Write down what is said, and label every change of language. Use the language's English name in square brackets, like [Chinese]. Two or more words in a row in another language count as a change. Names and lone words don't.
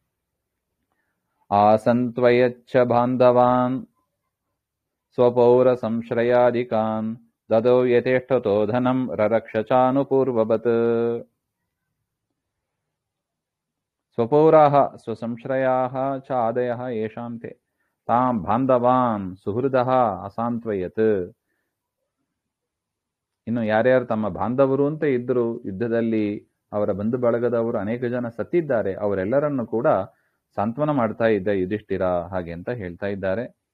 [Sanskrit] ಆಸಂತ್ವಯಚ್ಚ ಬಾಂಧವಾನ್ ಸ್ವಪೌರ ಸಂಶ್ರಯಾಧಿಕಾನ್ ದದೌ ಯಥೇಷ್ಟತೋ ಧನಂ ರರಕ್ಷ ಚಾನುಪೂರ್ವವತ್. ಸ್ವಪೌರಾಃ ಸ್ವಸಂಶ್ರಯಾಃ ಚ ಆದಯಃ ಯೇಷಾಂ ತೇ ತಾಂ ಬಾಂಧವಾನ್ ಸುಹೃದಃ ಅಸಾಂತ್ವಯತ್. [Kannada] ಇನ್ನು ಯಾರ್ಯಾರು ತಮ್ಮ ಬಾಂಧವರು ಅಂತ ಇದ್ದರು, ಯುದ್ಧದಲ್ಲಿ ಅವರ ಬಂಧು ಬಳಗದವರು ಅನೇಕ ಜನ ಸತ್ತಿದ್ದಾರೆ, ಅವರೆಲ್ಲರನ್ನು ಕೂಡ ಸಾಂತ್ವನ ಮಾಡ್ತಾ ಇದ್ದ ಯುಧಿಷ್ಠಿರ ಹಾಗೆ ಅಂತ ಹೇಳ್ತಾ ಇದ್ದಾರೆ.